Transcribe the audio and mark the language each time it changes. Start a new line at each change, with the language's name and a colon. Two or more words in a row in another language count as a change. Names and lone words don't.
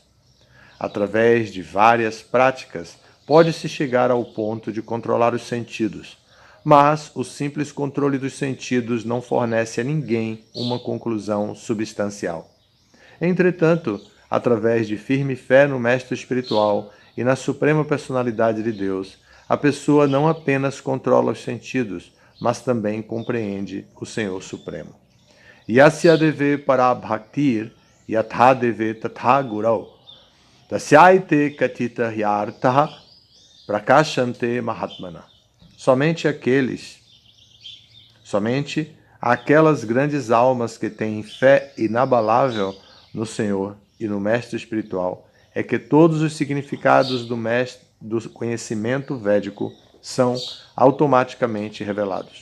Portuguese: Através de várias práticas, pode-se chegar ao ponto de controlar os sentidos, mas o simples controle dos sentidos não fornece a ninguém uma conclusão substancial. Entretanto, através de firme fé no Mestre Espiritual e na Suprema Personalidade de Deus, a pessoa não apenas controla os sentidos, mas também compreende o Senhor Supremo.
Sanskrit: Yasyadeve parabhaktir yathadeve tatha gurau tasyaite katita hyartaha prakashante mahatmana.
Portuguese: Somente aquelas grandes almas que têm fé inabalável no Senhor e no Mestre Espiritual é que todos os significados do conhecimento védico são automaticamente revelados.